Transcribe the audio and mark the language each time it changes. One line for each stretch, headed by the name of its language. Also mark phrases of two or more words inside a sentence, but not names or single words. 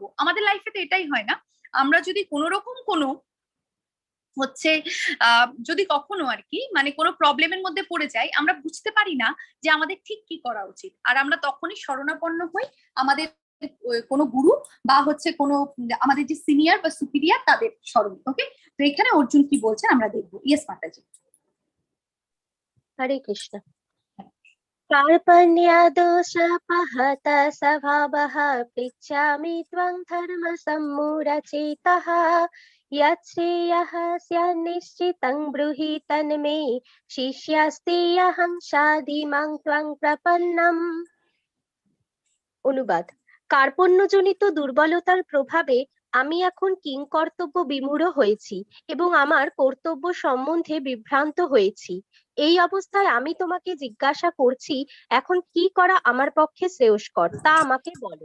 Bangla: আমাদের লাইফে তো এটাই হয় না, আমরা যদি কোনো রকম কোনো হচ্ছে যদি কখনো আর কি মানে কোনো প্রবলেমের মধ্যে পড়ে যাই, আমরা বুঝতে পারি না যে আমাদের ঠিক কি করা উচিত, আর আমরা তখনই শরণাপন্ন হই আমাদের কোনো গুরু বা হচ্ছে কোনো আমাদের যে সিনিয়র বা সুপিরিয়র তাদের শরণ। ওকে, তো এখানে অর্জুন কি বলছেন আমরা দেখবো। ইয়েস মাতাজি। হরে কৃষ্ণ।
Sanskrit: कार्पण्यदोषपहत स्वभावः पृच्छामि त्वं धर्मसम्मूढचेतः यच्छ्रेयः स्यात् निश्चितं ब्रूहि तन्मे शिष्यास्तेऽहं साधिमां त्वं प्रपन्नम्।
Bangla: অনুবাদ: কার্পণ্যজনিত দুর্বলতার প্রভাবে আমি এখন কিংকর্তব্য বিমূঢ় হয়েছি এবং আমার কর্তব্য সম্বন্ধে বিভ্রান্ত হয়েছি। এই অবস্থায় আমি তোমাকে জিজ্ঞাসা করছি, এখন কি করা আমার পক্ষে শ্রেয়স্কর তা আমাকে বলো।